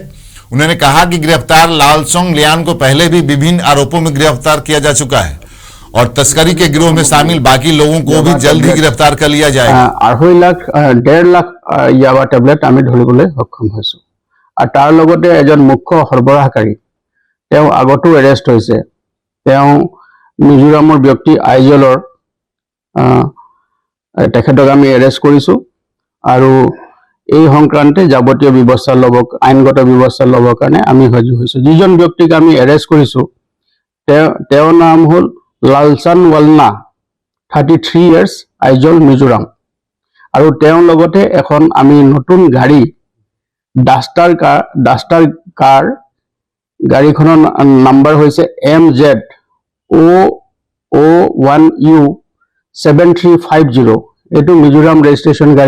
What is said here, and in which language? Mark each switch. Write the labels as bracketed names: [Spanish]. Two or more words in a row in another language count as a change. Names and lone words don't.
[Hindi] उन्होंने कहा कि गिरफ्तार लालचोंग लियान को पहले भी विभिन्न आरोपों में गिरफ्तार किया जा चुका है और तस्करी के गिरोह में शामिल बाकी लोगों को भी जल्द ही गिरफ्तार कर लिया जाएगा। [Assamese] 1.5 লাখ য়াবা টেবলেট আমি ধৰিবলৈ সক্ষম হৈছো আৰু তাৰ লগতে এজন মুখ্য সৰবৰাহকাৰী तेও আগতো এৰেষ্ট হৈছে। তেও মিজোৰামৰ ব্যক্তি আইজলৰ তেখেতক আমি এৰেষ্ট কৰিছো আৰু এই সংক্ৰান্তে যাৱতীয় ব্যৱস্থা ল'ব আইনগত ব্যৱস্থা ল'বৰ কাৰণে আমি সাজু হৈছো। যিজন ব্যক্তিক আমি এৰেষ্ট কৰিছো তেওঁৰ নাম হ'ল লালচান ৱালনা 33 ইয়াৰ্স আইজল মিজোৰাম আৰু তেওঁৰ লগতে এখন আমি নতুন গাড়ী ডাস্টাৰ কাৰ গাড়ীখনৰ নাম্বাৰ হৈছে MZ01U 7350 এটো মিজোৰাম ৰেজিষ্ট্ৰেচন গাড়ী।